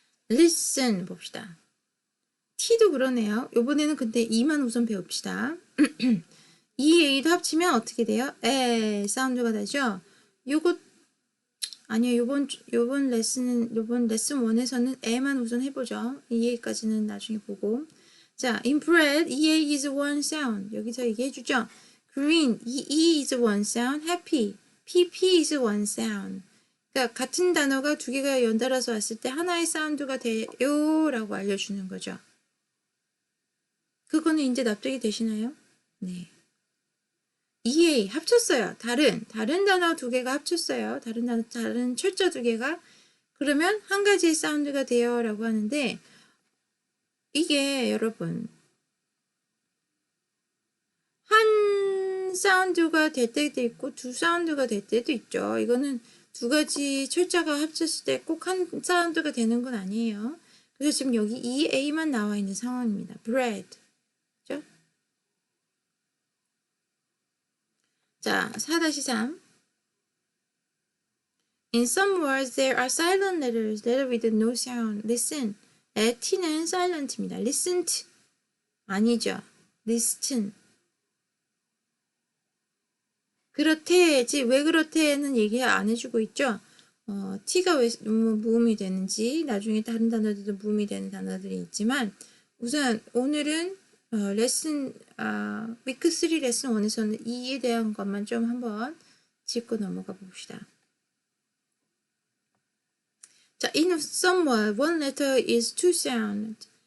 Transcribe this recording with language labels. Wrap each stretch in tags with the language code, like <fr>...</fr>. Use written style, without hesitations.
<ko>listen 봅시다. T도 그러네요. 요번에는 근데 E만 우선 배웁시다. E, A도 합치면 어떻게 돼요? 에 사운드가 나죠? 요거 아니요. 요번 레슨 1에서는 에만 우선 해보죠. EA까지는 나중에 보고.</ko> <en>자, in bread, EA is one sound.</en> <ko>여기서 얘기해주죠.</ko> <en>green, EE is one sound. happy, PP is one sound.</en> <ko>그러니까 같은 단어가 두 개가 연달아서 왔을 때 하나의 사운드가 돼요 라고 알려주는 거죠. 그거는 이제 납득이 되시나요? 네. EA 합쳤어요. 다른 단어 두 개가 합쳤어요. 다른 철자 두 개가 그러면 한 가지의 사운드가 돼요 라고 하는데 이게 여러분 한 한 사운드가 될 때도 있고 두 사운드가 될 때도 있죠. 이거는 두 가지 철자가 합쳤을 때 꼭 한 사운드가 되는 건 아니에요. 그래서 지금 여기 EA만 나와 있는 상황입니다. bread. 그죠? 자, 4-3.</ko> <en>In some words, there are silent letters, letter with no sound. Listen.</en> <ko>T는 silent입니다.</ko> <en>listened. 아니죠. listen.</en> <ko>그렇대지 왜 그렇대는 얘기 안 해주고 있죠. t가 왜 무음이 되는지 나중에 다른 단어들도 무음이 되는 단어들이 있지만 우선 오늘은 레슨 위크 3 레슨 1에서는 이에 대한 것만 좀 한번 짚고 넘어가 봅시다.</ko> <en>자, in some word, one letter is two sound.</en>